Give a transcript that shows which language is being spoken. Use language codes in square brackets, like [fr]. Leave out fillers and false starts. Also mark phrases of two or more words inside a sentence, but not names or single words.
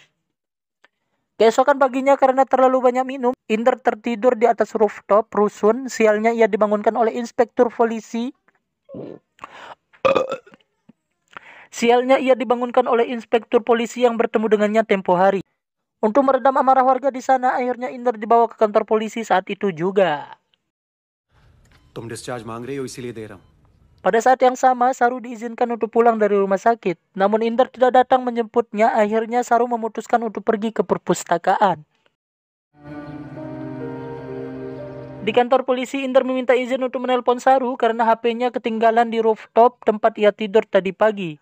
[id] Keesokan paginya karena terlalu banyak minum, Inder tertidur di atas rooftop rusun. Sialnya ia dibangunkan oleh inspektur polisi. Yang bertemu dengannya tempo hari. Untuk meredam amarah warga di sana, akhirnya Inder dibawa ke kantor polisi saat itu juga. [hi] तुम डिस्चार्ज मांग रही हो इसीलिए दे रहा हूं. [id] Pada saat yang sama, Saru diizinkan untuk pulang dari rumah sakit. Namun Inder tidak datang menjemputnya, akhirnya Saru memutuskan untuk pergi ke perpustakaan. Di kantor polisi, Inder meminta izin untuk menelpon Saru karena HP-nya ketinggalan di rooftop tempat ia tidur tadi pagi.